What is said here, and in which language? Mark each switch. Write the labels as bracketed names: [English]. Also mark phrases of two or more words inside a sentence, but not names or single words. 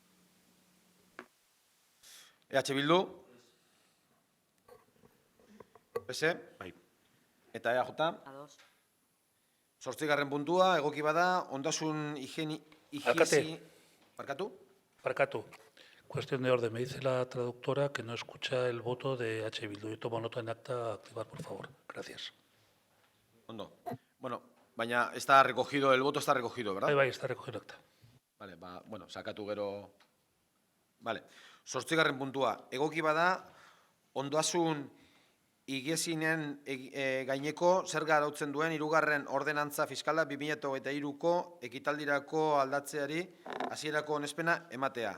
[Basque] EH Bildu, PSE Bai. eta EAJ. A2. 8. puntua, egoki bada, ondasun higiezi... Barkatu? Barkatu. [Spanish] Cuestión de orden. Me dice la traductora que no escucha el voto de H. Bildu. Yo tomo nota en acta. Activar, por favor. Gracias. [Basque] Ondo. Bueno, baina [Spanish] está recogido, el voto está recogido, ¿verdad? Bai, está recogido en acta. Vale, [Basque] bueno, sakatu gero... Vale. 8. puntua, egoki bada, ondasun higiezinen gaineko zerga arautzen duen 3. ordenantza fiskala 2023ko ekitaldirako aldatzeari hasierako onespena ematea.